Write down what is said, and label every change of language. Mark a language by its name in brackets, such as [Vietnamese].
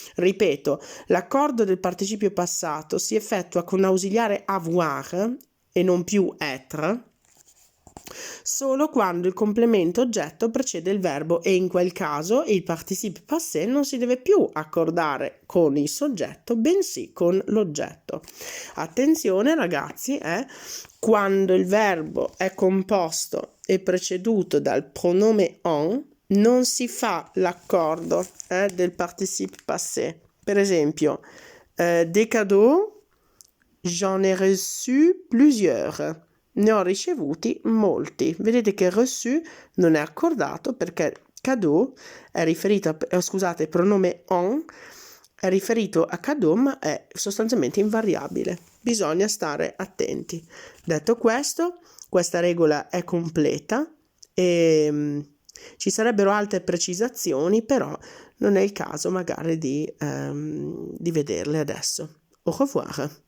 [Italian] Ripeto, l'accordo del participio passato si effettua con ausiliare avoir e non più être, solo quando il complemento oggetto precede il verbo e in quel caso il participe passé non si deve più accordare con il soggetto bensì con l'oggetto. Attenzione ragazzi, quando il verbo è composto e preceduto dal pronome en non si fa l'accordo del participe passé. Per esempio, [French] des cadeaux, j'en ai reçu plusieurs. [Italian] Ne ho ricevuti molti. Vedete che reçu non è accordato perché cadeau è riferito scusate, pronome en è riferito a cadeau ma è sostanzialmente invariabile. Bisogna stare attenti. Detto questo, questa regola è completa e ci sarebbero altre precisazioni, però non è il caso magari di vederle adesso. [French] Au revoir.